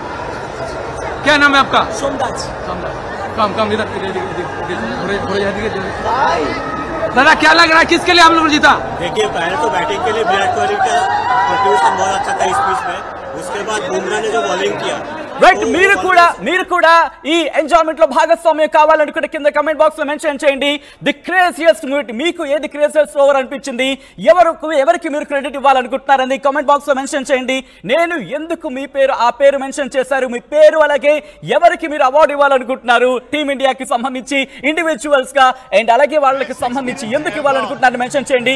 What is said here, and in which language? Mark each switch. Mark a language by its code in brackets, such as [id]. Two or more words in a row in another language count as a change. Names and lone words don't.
[hi] क्या नाम है आपका? सोमदास. कम इधर दादा, क्या लग रहा है, किसके लिए हम लोग जीता? देखिए, पहले तो बैटिंग के लिए विराट कोहली का कंट्रीब्यूशन बहुत अच्छा था इस पिच में. उसके बाद बुमराह ने जो बॉलिंग किया. [te] రైట్, మీరు కూడా ఈ ఎంజాయ్మెంట్ లో భాగస్వామ్యం కావాలనుకుంటే కింద [en] comment box [te] లో మెన్షన్ చేయండి. [en] the craziest moment, [te] మీకు ఏది [en] craziest over [te] అనిపించింది, ఎవరికి మీరు క్రెడిట్ ఇవ్వాలనుకుంటున్నారని [en] comment box [te] లో మెన్షన్ చేయండి. నేను ఎందుకు ఆ పేరు మెన్షన్ చేశారు, మీ పేరు, అలాగే ఎవరికి మీరు అవార్డు ఇవ్వాలనుకుంటున్నారు టీమిండియాకి సంబంధించి ఇండివిజువల్స్ గా, అండ్ అలాగే వాళ్ళకి సంబంధించి ఎందుకు ఇవ్వాలనుకుంటున్నారని మెన్షన్ చేయండి.